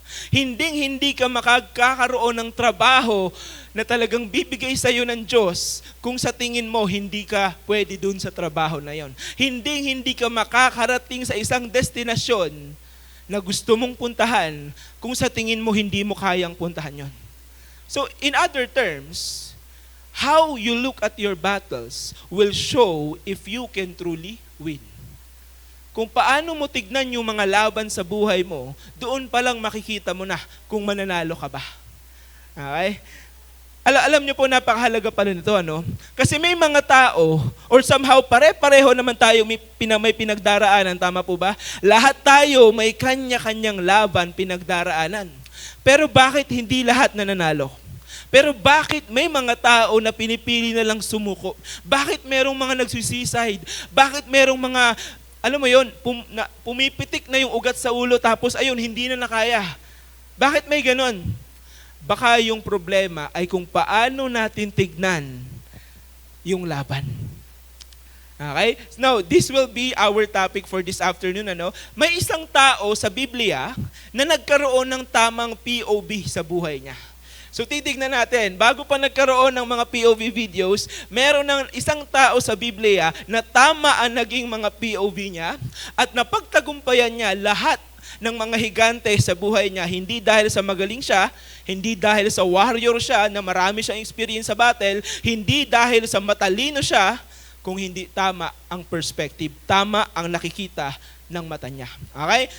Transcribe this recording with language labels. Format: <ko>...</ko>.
<tl>Hindi ka makakaroon ng trabaho na talagang bibigay sa iyo ng Diyos kung sa tingin mo hindi ka pwede dun sa trabaho na yon. Hindi ka makakarating sa isang destinasyon na gusto mong puntahan kung sa tingin mo hindi mo kayang puntahan yon.</tl> <en>So in other terms, how you look at your battles will show if you can truly win.</en> <tl>Kung paano mo tignan yung mga laban sa buhay mo, doon pa lang makikita mo na kung mananalo ka ba. Okay? Alam niyo po, napakahalaga pa rin ito, ano? Kasi may mga tao,</tl> <en>or somehow</en> <tl>pare-pareho naman tayo may pinagdaraanan, tama po ba? Lahat tayo may kanya-kanyang laban, pinagdaraanan. Pero bakit hindi lahat nananalo? Pero bakit may mga tao na pinipili na lang sumuko? Bakit merong mga nagsuicide? Bakit merong mga alam mo yon, pumipitik na yung ugat sa ulo tapos ayun, hindi na nakaya. Bakit may ganon? Baka yung problema ay kung paano natin tignan yung laban. Okay?</tl> <en>Now, this will be our topic for this afternoon.</en> <tl>Ano? May isang tao sa Biblia na nagkaroon ng tamang POV sa buhay niya. So titignan natin, bago pa nagkaroon ng mga POV videos, meron ng isang tao sa Biblia na tama ang naging mga POV niya at napagtagumpayan niya lahat ng mga higante sa buhay niya, hindi dahil sa magaling siya, hindi dahil sa warrior siya na marami siyang experience sa battle, hindi dahil sa matalino siya, kung hindi tama ang perspective, tama ang nakikita ng mata niya. Okay?</tl>